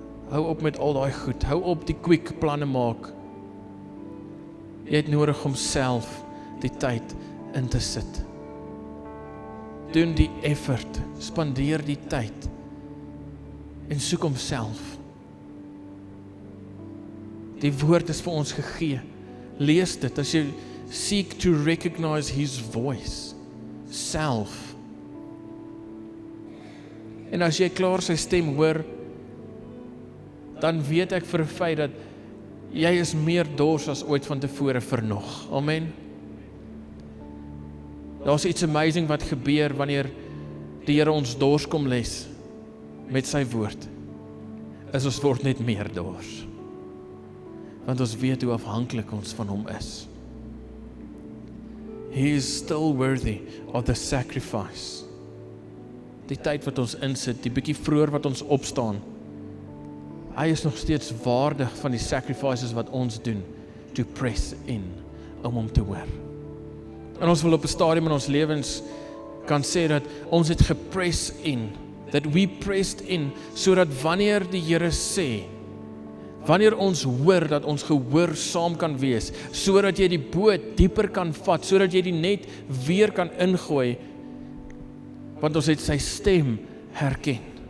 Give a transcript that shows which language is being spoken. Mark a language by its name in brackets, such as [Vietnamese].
[Afrikaans] Hou op met al daai goed, hou op die quick planne maak. Jy het nodig om self die tyd in te sit. Doen die effort, spandeer die tyd en soek homself. Die woord is vir ons gegee. Lees dit as jy [English] seek to recognize His voice, [Afrikaans] self. En as jy klaar sy stem hoor, dan weet ek vir 'n feit dat jy is meer dors as ooit van tevore vir nog. Amen. Daar's iets amazing wat gebeur wanneer die Here ons dors kom les met sy woord. Ons word net meer dors. Want ons weet hoe afhanklik ons van hom is. [English] He is still worthy of the sacrifice. [Afrikaans] Die tyd wat ons insit, die bietjie vroeër wat ons opstaan, hy is nog steeds waardig van die sacrifices wat ons doen, [English] to press in [Afrikaans] om hom te hoor. En ons wil op 'n stadium in ons lewens kan sê dat ons het gepress in, [English] that we pressed in, [Afrikaans] sodat wanneer die Here sê, wanneer ons hoor dat ons gehoorsaam kan wees, sodat jy die boot dieper kan vat, sodat jy die net weer kan ingooi, want ons het sy stem herken.